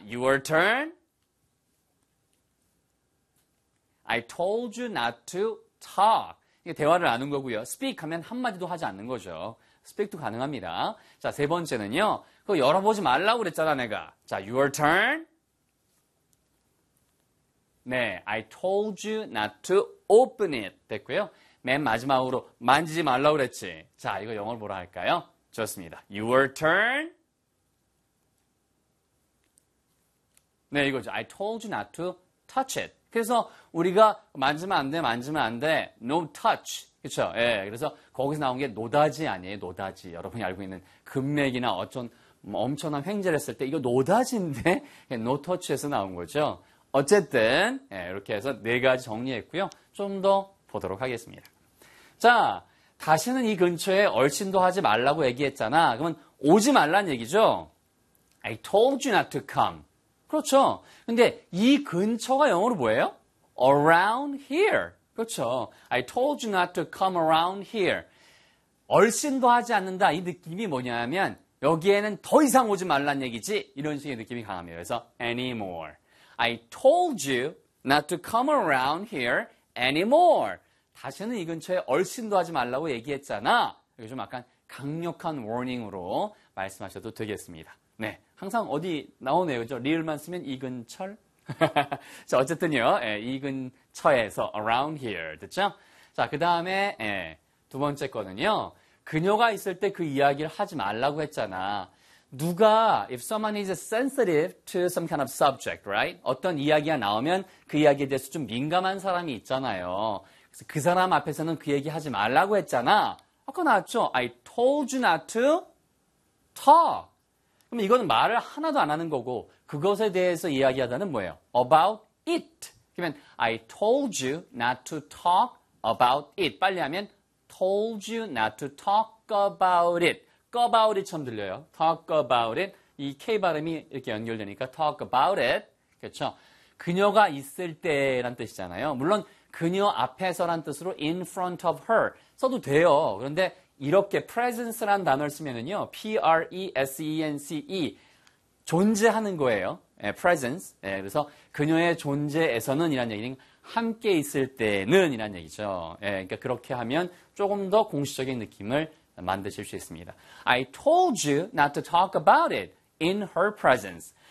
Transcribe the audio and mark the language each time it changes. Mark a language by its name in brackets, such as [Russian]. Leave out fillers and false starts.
[English] Your turn. I told you not to talk. [Korean] 이게 대화를 나눈 거고요. Speak 하면 한마디도 하지 않는 거죠. Speak도 가능합니다. 자, 세 번째는요. 그거 열어보지 말라고 그랬잖아, 내가. [English] 자, your turn. 네, I told you not to open it. [Korean] 됐고요. 맨 마지막으로 만지지 말라고 그랬지. 자, 이거 영어로 뭐라 할까요? [English] 좋습니다. Your turn. 네, 이거죠. I told you not to touch it. [Korean] 그래서 우리가 만지면 안 돼, 만지면 안 돼. [English] No touch. [Korean] 그쵸? 예. 그래서 거기서 나온 게 노다지 아니에요. 노다지. 여러분이 알고 있는 금맥이나 어쩐 뭐 엄청난 횡재를 했을 때 이거 노다지인데? No touch에서 나온 거죠. 어쨌든, 예, 이렇게 해서 네 가지 정리했고요. 좀더 보도록 하겠습니다. 자, 다시는 이 근처에 얼씬도 하지 말라고 얘기했잖아. 그러면 오지 말란 얘기죠? [English] I told you not to come. [Korean] 그렇죠. 근데 이 근처가 영어로 뭐예요? [English] Around here. [Korean] 그렇죠. [English] I told you not to come around here. [Korean] 얼씬도 하지 않는다. 이 느낌이 뭐냐면 여기에는 더 이상 오지 말란 얘기지. 이런 식의 느낌이 강합니다. 그래서 anymore. [English] I told you not to come around here anymore. [Korean] 다시는 이 근처에 얼씬도 하지 말라고 얘기했잖아. 이게 좀 약간 강력한 warning으로 말씀하셔도 되겠습니다. 네. 항상 어디 나오네요. 그죠? 리을만 쓰면 이 근처. 자, 어쨌든요. 예, 이 근처에서 [English] around here. [Korean] 됐죠? 자, 그다음에 예, 두 번째 거는요. 그녀가 있을 때그 이야기를 하지 말라고 했잖아. 누가 [English] if someone is sensitive to some kind of subject, right? [Korean] 어떤 이야기가 나오면 그 이야기에 대해서 좀 민감한 사람이 있잖아요. 그래서 그 사람 앞에서는 그 얘기 하지 말라고 했잖아. 아까 나왔죠? [English] I told you not to talk. [Korean] 그럼 이거는 말을 하나도 안 하는 거고, 그것에 대해서 이야기하다는 뭐예요? [English] About it. [Korean] 그러면 [English] I told you not to talk about it. [Korean] 빨리 하면 [English] told you not to talk about it. [Korean] about it처럼 들려요. [English] talk about it. [Korean] 이 K 발음이 이렇게 연결되니까 talk about it. 그렇죠? 그녀가 있을 때란 뜻이잖아요. 물론 그녀 앞에서란 뜻으로 [English] in front of her [Korean] 써도 돼요. 그런데 이렇게 presence란 단어를 쓰면은요, presence, 존재하는 거예요. 예, presence. 예, 그래서 그녀의 존재에서는 이란 얘기는 함께 있을 때는 이란 얘기죠. 예, 그러니까 그렇게 하면 조금 더 공식적인 느낌을 만드실 수 있습니다. [English] I told you not to talk about it in her presence.